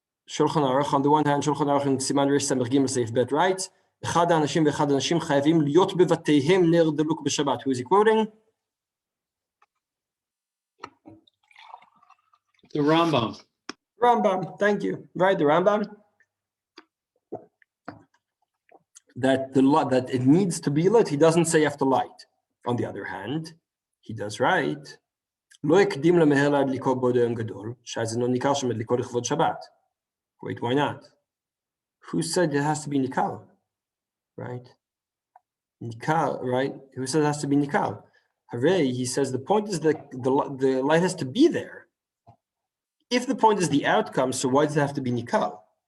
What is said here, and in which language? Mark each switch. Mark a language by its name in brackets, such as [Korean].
[English] Shulchan Aruch, on the one hand, Shulchan Aruch in Siman Reish Samech Gimel Seif Bet writes, [Hebrew] אחד האנשים ואחד האנשים חייבים להיות בבתיהם נר דלוק בשבת. [English] Who is he quoting? The Rambam. Rambam, thank you. Right, the Rambam. That it needs to be lit. He doesn't say you have to light. On the other hand, he does write, [Hebrew] לא יקדים למהר להדליקו בעוד היום גדול, שזה לא ניכר שמדליקו לכבוד שבת. [English] Wait, why not? Who said it has to be nikal? Right? Nikal, right? Who says it has to be nikal? Hooray, he says the point is that the light has to be there. If the point is the outcome, so why does it have to be nikal?